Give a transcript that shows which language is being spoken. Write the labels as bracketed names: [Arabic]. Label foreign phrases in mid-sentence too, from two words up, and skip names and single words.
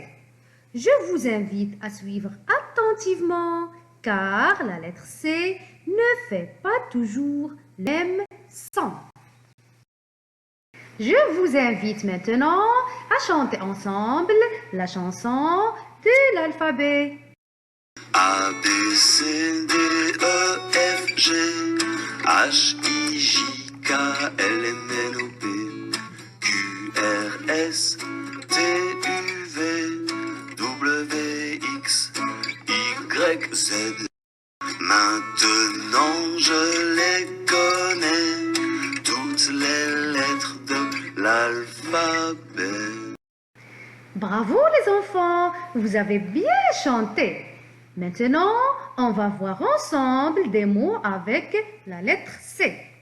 [French] Je vous invite à suivre attentivement car la lettre C ne fait pas toujours le même son. Je vous invite maintenant à chanter ensemble la chanson de l'alphabet. A, B, C, D, E, F, G, H, I, J, K, L, M, N, O, P, Q, R, S, T, U, V, W, X, Y, Z. Maintenant je les connais, toutes les lettres de l'alphabet. Bravo les enfants, vous avez bien chanté. Maintenant, on va voir ensemble des mots avec la lettre C.